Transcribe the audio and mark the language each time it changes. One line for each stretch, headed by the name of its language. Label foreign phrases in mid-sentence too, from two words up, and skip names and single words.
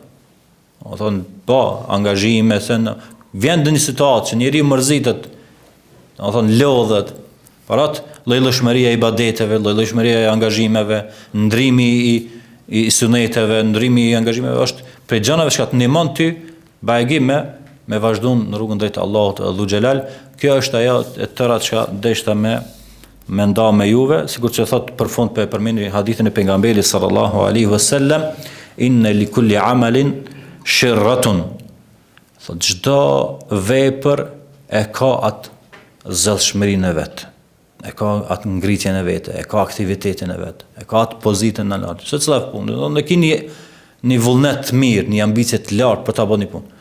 Albanian: Do të thonë, po, angazhime se vjen në një situatë që njeriu mërzitet, do të thonë lodhet, parat lloj-llojshmëria e ibadeteve, lloj-llojshmëria e angazhimeve, ndrimi I suneteve, ndrimi I angazhimeve është prej gjërave që të ndihmon ty bajgim me me vazhdu në rrugën drejt Allahut
Arabic: ذو الجلال.
Albanian: Kjo është ajo e tëra që deshta me nda me juve, sikur që thot për fund për përmendni hadithin e pejgamberit
Arabic: صلى الله عليه وسلم, إن لكل عمل شرة.
Albanian: Thot çdo vepër e ka atë zellshmërinë e vet, e ka atë ngritjen e vet, e ka aktivitetin e vet, e ka atë pozitën e lartë. Se çfarë punë, do të keni një vullnet të mirë, një ambicie të lartë për ta bërë një punë.